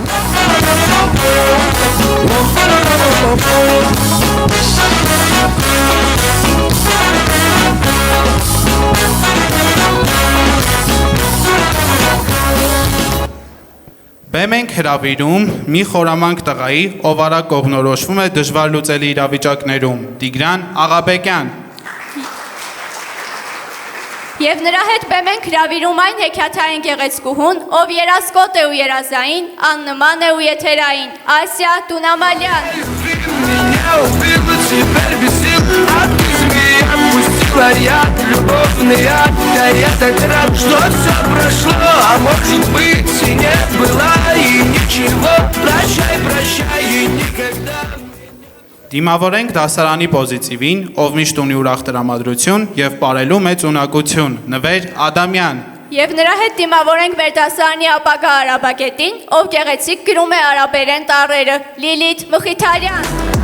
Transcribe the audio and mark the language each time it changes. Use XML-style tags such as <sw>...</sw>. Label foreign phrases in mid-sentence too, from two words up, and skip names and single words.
<hy>Բեմ ենք հրավիրում մի խորամանկ տղայի, ով արագ կողմնորոշվում է դժվար լուծելի իրավիճակներում, Տիգրան Աղաբեկյան։ Եվ նրա հետ բեմ ենք հրավիրում այն հեքիաթային գեղեցկուհուն, ով երասկոտ է ու երազային, աննման է ու եթերային, Ասիա Տունամալյան։</hy> <ru>Ряд, любовный ад, да я так рад, что все прошло, а может быть и не было, и ничего, прощай, прощай, и никогда.</ru> <hy>Դիմավորենք դասարանի պոզիտիվին, ով միշտ ունի ուրախ տրամադրություն եւ ապարելու մեծ ունակություն, Նվեր Ադամյան։ Եվ նրա հետ դիմավորենք մեր դասարանի ապագա արաբագետին, ով գեղեցիկ գրում է արաբերեն տառերը, Լիլիթ Մխիթարյան։</hy>